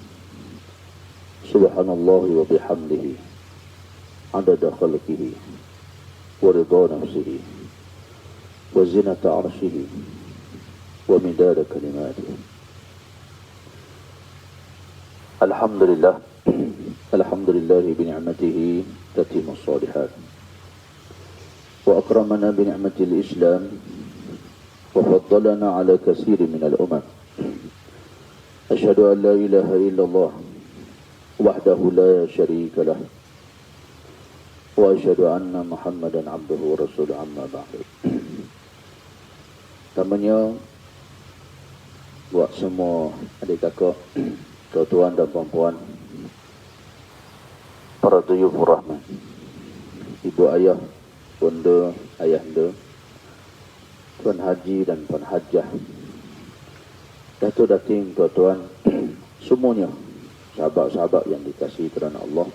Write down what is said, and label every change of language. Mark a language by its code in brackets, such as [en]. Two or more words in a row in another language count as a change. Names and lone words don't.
[ar] سبحان الله وبحمده عدد خلقه ورضا نفسه وزنة عرشه ومداد كلماته. Alhamdulillah. الحمد لله بنعمته تتم الصالحات وأكرمنا بنعمة الإسلام وفضلنا على كثير من الأمم. أشهد أن لا إله إلا الله وحده لا شريك له وأشهد أن محمدا عبده ورسوله، أما بعد. [ms] Pertamanya buat semua adik kakak, tuan-tuan dan puan-puan, para [ar] ضيوف الرحمن, [ms] ibu ayah, bunda, ayahanda, tuan haji dan tuan hajjah, datuk dating, tuan-tuan, semuanya, sahabat-sahabat yang dikasihi kerana Allah.